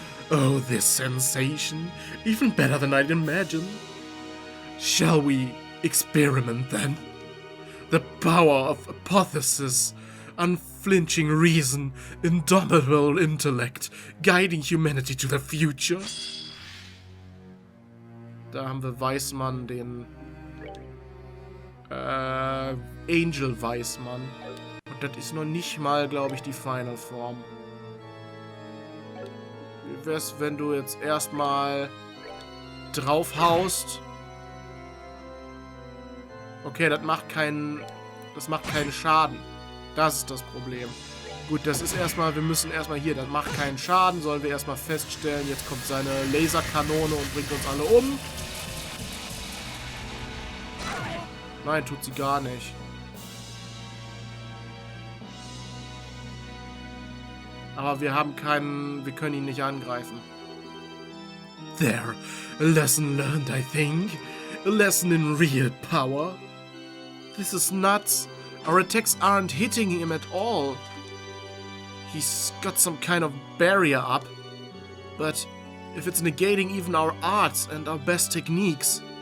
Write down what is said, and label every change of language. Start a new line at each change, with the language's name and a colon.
English: Oh, this sensation. Even better than I'd imagined. Shall we experiment then? The power of hypothesis, unflinching reason, indomitable intellect, guiding humanity to the future.
German: Da haben wir Weißmann, den Angel Weißmann. Und das ist noch nicht mal, glaube ich, die Final Form. Wie wär's, wenn du jetzt erstmal draufhaust? Okay, das macht keinen Schaden. Das ist das Problem. Gut, das ist erstmal, wir müssen erstmal hier, das macht keinen Schaden, sollen wir erstmal feststellen. Jetzt kommt seine Laserkanone und bringt uns alle um. Nein, tut sie gar nicht. Aber wir können ihn nicht angreifen.
English: There, a lesson learned, I think. A lesson in real power. This is nuts. Our attacks aren't hitting him at all. He's got some kind of barrier up. But if it's negating even our arts and our best techniques...